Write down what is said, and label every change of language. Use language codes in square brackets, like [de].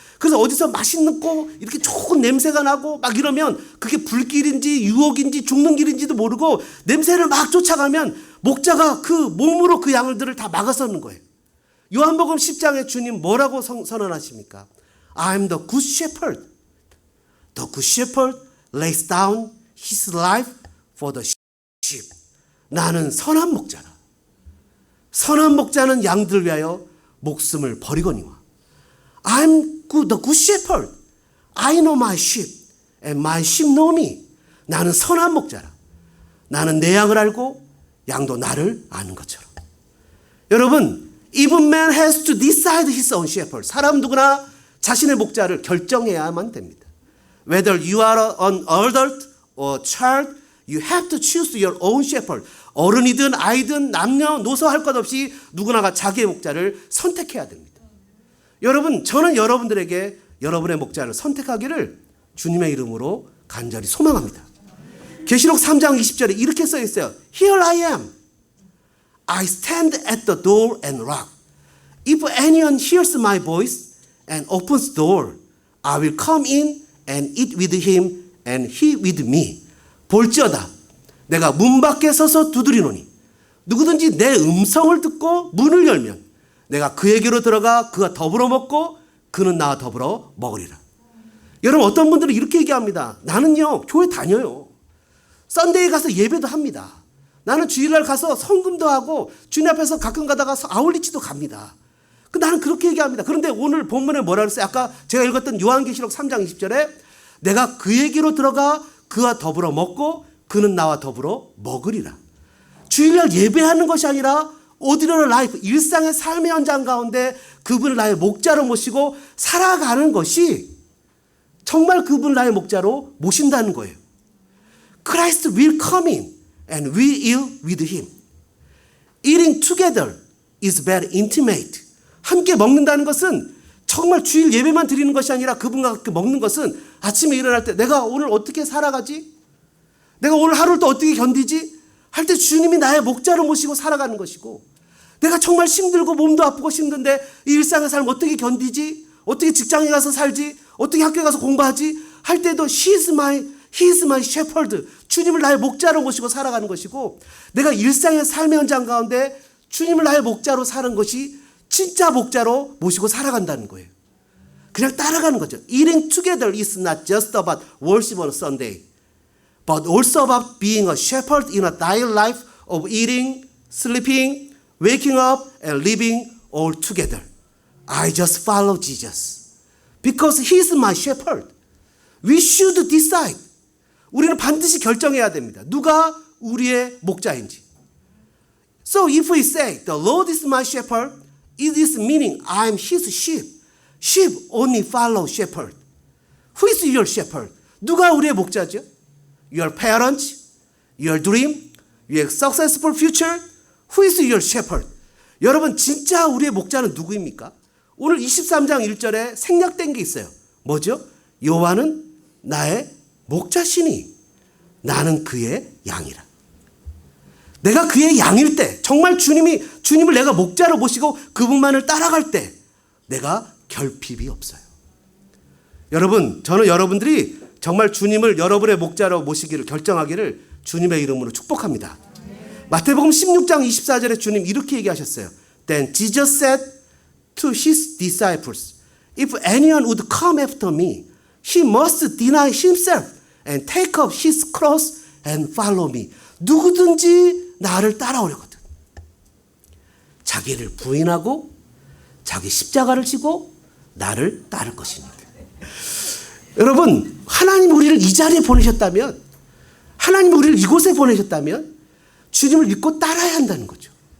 [ko] 그래서 어디서 맛있는 거 이렇게 좋은 냄새가 나고 막 이러면 그게 불길인지 유혹인지 죽는 길인지도 모르고 냄새를 막 쫓아가면 목자가 그 몸으로 그 양들을 다 막아서는 거예요. 요한복음 10장에 주님 뭐라고 선언하십니까? [en] I'm the good shepherd. The good shepherd lays down his life for the sheep. [ko] 나는 선한 목자라. 선한 목자는 양들을 위하여 목숨을 버리거니와. [en] I'm the good shepherd. I know my sheep and my sheep know me. [ko] 나는 선한 목자라. 나는 내 양을 알고 양도 나를 아는 것처럼. 여러분, [en] even man has to decide his own shepherd. [ko] 사람 누구나 자신의 목자를 결정해야만 됩니다. [en] Whether you are an adult or child, you have to choose your own shepherd. [ko] 어른이든 아이든 남녀노소 할 것 없이 누구나가 자기의 목자를 선택해야 됩니다. 여러분, 저는 여러분들에게 여러분의 목자를 선택하기를 주님의 이름으로 간절히 소망합니다. 계시록 3장 20절에 이렇게 써 있어요. [en] Here I am. I stand at the door and knock. If anyone hears my voice and opens the door, I will come in and eat with him and he with me. [ko] 볼지어다. 내가 문 밖에 서서 두드리노니 누구든지 내 음성을 듣고 문을 열면 내가 그에게로 들어가 그가 더불어 먹고 그는 나와 더불어 먹으리라. 여러분, 어떤 분들은 이렇게 얘기합니다. 나는요 교회 다녀요. 썬데이에 가서 예배도 합니다. 나는 주일날 가서 성금도 하고 주님 앞에서 가끔 가다가 아울리치도 갑니다. 나는 그렇게 얘기합니다. 그런데 오늘 본문에 뭐라 그랬어요? 아까 제가 읽었던 요한계시록 3장 20절에 내가 그에게로 들어가 그와 더불어 먹고 그는 나와 더불어 먹으리라. 주일날 예배하는 것이 아니라 오디너리 라이프, 일상의 삶의 현장 가운데 그분을 나의 목자로 모시고 살아가는 것이 정말 그분을 나의 목자로 모신다는 거예요. [en] Christ will come in and we eat with him. Eating together is very intimate. [ko] 함께 먹는다는 것은 정말 주일 예배만 드리는 것이 아니라 그분과 함께 먹는 것은 아침에 일어날 때 내가 오늘 어떻게 살아가지? 내가 오늘 하루를 또 어떻게 견디지? 할 때 주님이 나의 목자로 모시고 살아가는 것이고, 내가 정말 힘들고 몸도 아프고 힘든데 이 일상의 삶 어떻게 견디지? 어떻게 직장에 가서 살지? 어떻게 학교에 가서 공부하지? 할 때도 [en] He is my shepherd. [ko] 주님을 나의 목자로 모시고 살아가는 것이고, 내가 일상의 삶의 현장 가운데 주님을 나의 목자로 사는 것이 진짜 목자로 모시고 살아간다는 거예요. 그냥 따라가는 거죠. [en] Eating together is not just about worship on Sunday, but also about being a shepherd in a daily life of eating, sleeping, waking up, and living all together. I just follow Jesus because He is my shepherd. We should decide. [ko] 우리는 반드시 결정해야 됩니다. 누가 우리의 목자인지. [en] So if we say the Lord is my shepherd, it is meaning I am His sheep. Sheep only follow shepherd. Who is your shepherd? [ko] 누가 우리의 목자죠? [en] Your parents, your dream, your successful future. Who is your shepherd? [ko] 여러분, 진짜 우리의 목자는 누구입니까? 오늘 23장 1절에 생략된 게 있어요. 뭐죠? 여호와는 나의 목자시니 나는 그의 양이라. 내가 그의 양일 때, 정말 주님을 내가 목자로 모시고 그분만을 따라갈 때 내가 결핍이 없어요. 여러분, 저는 여러분들이 정말 주님을 여러분의 목자로 모시기를 결정하기를 주님의 이름으로 축복합니다. 마태복음 16장 24절에 주님 이렇게 얘기하셨어요. [en] Then Jesus said to his disciples, If anyone would come after me, he must deny himself and take up his cross and follow me. [ko] 누구든지 나를 따라오려거든. 자기를 부인하고 자기 십자가를 지고 나를 따를 것이니까. 여러분, 하나님 우리를 이 자리에 보내셨다면, 하나님 우리를 이곳에 보내셨다면 주님을 믿고 따라야 한다는 거죠.